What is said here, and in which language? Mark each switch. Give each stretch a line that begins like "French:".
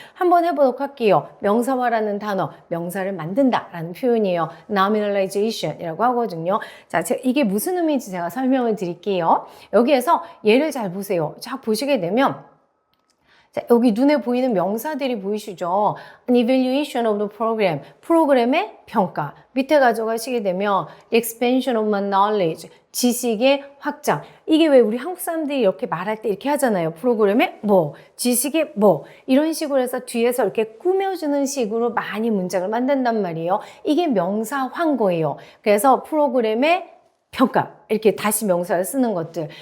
Korean: 한번 해보도록 할게요. 명사화라는 단어, 명사를 만든다라는 표현이에요. nominalization이라고 하거든요. 자, 이게 무슨 의미인지 제가 설명을 드릴게요. 여기에서 예를 잘 보세요. 쫙 보시게 되면, 자, 여기 눈에 보이는 명사들이 보이시죠?
English: An evaluation of the program.
Korean: 프로그램의 평가. 밑에 가져가시게 되면
English: expansion of my knowledge.
Korean: 지식의 확장. 이게 왜 우리 한국 사람들이 이렇게 말할 때 이렇게 하잖아요. 프로그램의 뭐, 지식의 뭐. 이런 식으로 해서 뒤에서 이렇게 꾸며주는 식으로 많이 문장을 만든단 말이에요. 이게 명사화인 거예요. 그래서 프로그램의 평가, 이렇게 다시 명사를 쓰는 것들.